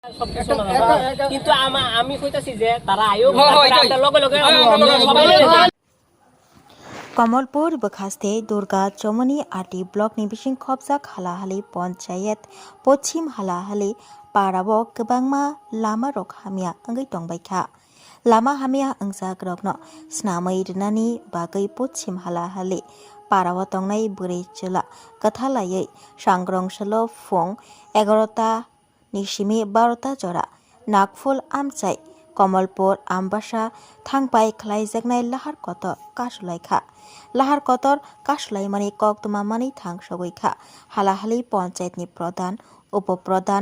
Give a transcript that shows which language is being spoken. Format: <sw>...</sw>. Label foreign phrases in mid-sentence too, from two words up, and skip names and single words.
<bn>কিন্তু আমি কইতাছি যে তারা আয়োগ লগে লগে সবাই</bn> <trp>कमलपुर बखास्ते दुर्गा चौमनी आटी ब्लॉक नि बिसिं खबजाक हालाहाली पंचायत पश्चिम हालाहाली पाराबो गोबांमा लामा रक हामिया अंगै दंबायखा लामा हामिया अंजाक रकनो स्नामै रनानि बागै पश्चिम हालाहाली पाराव तंनाय बुरै चला कथालायै सांग्रंसलो फुं 11टा निसिमि 12टा जरा नागफुल आमचाय कमलपुर आमबासा थांबाय खलायजाकनाय लाहार कतर कासुलायखा लाहार कतर कासुलायमानि कक्तमामानि थांसगैखा हालाहाली पंचायतनि प्रधान उपप्रधान</trp>